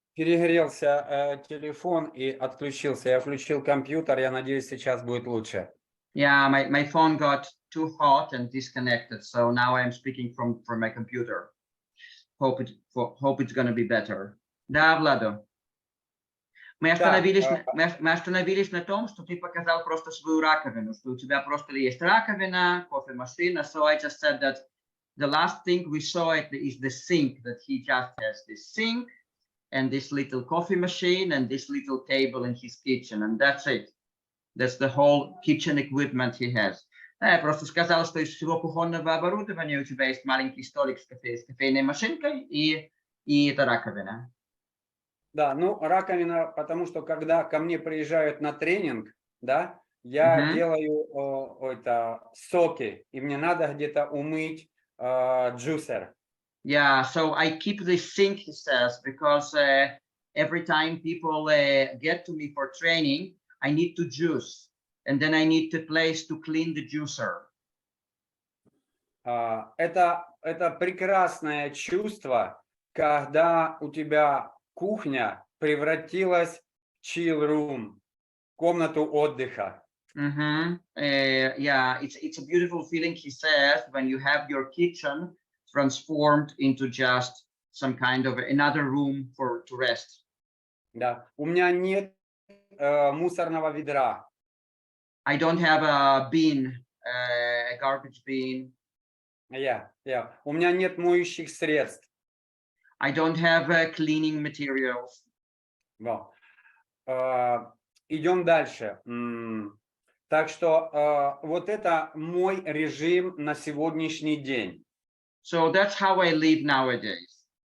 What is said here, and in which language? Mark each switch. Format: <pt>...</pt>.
<ru>Перегрелся телефон и отключился. Я включил компьютер. Я надеюсь, сейчас будет лучше.</ru> <en>Yeah, my phone got too hot and disconnected, so now I'm speaking from my computer. Hope it's gonna be better.</en> <ru>Да, Владо. Мы остановились на том, что ты показал просто свою раковину, что у тебя просто есть раковина, кофемашина.</ru> <en>So I just said that the last thing we saw is the sink, that he just has this sink and this little coffee machine and this little table in his kitchen, and that's it. That's the whole kitchen equipment he has.</en> <ru>Я просто сказал, что из всего кухонного оборудования у тебя есть маленький столик с кофейной машинкой и эта раковина. Да, ну раковина, потому что когда ко мне приезжают на тренинг, да, я делаю соки, и мне надо где-то умыть джусер.</ru> <en>Yeah, so I keep this sink, he says, because every time people get to me for training, I need to juice, and then I need a place to clean the juicer.</en> <ru>Это прекрасное чувство, когда у тебя кухня превратилась в chill room, комнату отдыха.</ru> <en>Yeah, it's a beautiful feeling, he says, when you have your kitchen transformed into just some kind of another room to rest.</en> <ru>Да, у меня нет мусорного ведра.</ru> <en>I don't have a bin, a garbage bin. Yeah.</en> <ru>У меня нет моющих средств.</ru> <en>I don't have cleaning materials.</en> <ru>Well, идем дальше. Так что вот это мой режим на сегодняшний день.</ru> <en>So that's how I live nowadays.</en>